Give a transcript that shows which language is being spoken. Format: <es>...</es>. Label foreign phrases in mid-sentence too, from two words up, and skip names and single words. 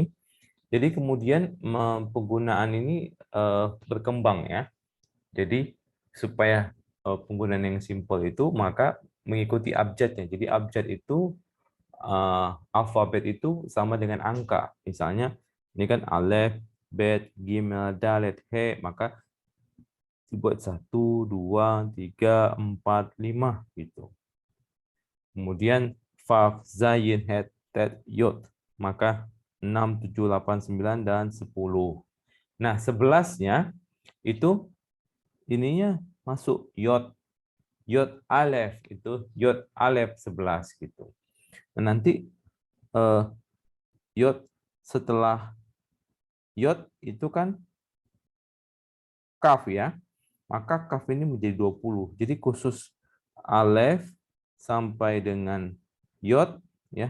<id>Jadi kemudian penggunaan ini berkembang ya. Jadi supaya penggunaan yang simpel itu maka mengikuti abjadnya. Jadi abjad itu alfabet itu sama dengan angka. Misalnya ini kan</id> <he>אלף בית גימל דלת,</he> <id>he, maka dibuat 1, 2, 3, 4, 5 gitu. Kemudian faf,</id> <he>זין חית טית יוד.</he> <id>Maka 6, 7, 8, 9, dan 10. Nah, 11-nya itu ininya masuk yod.</id> <he>יוד אלף</he> <id>itu</id> <he>יוד אלף</he> <id>11 gitu. Nah, nanti yod setelah yod itu kan kaf ya. Maka kaf ini menjadi 20. Jadi khusus alef sampai dengan yod ya.</id>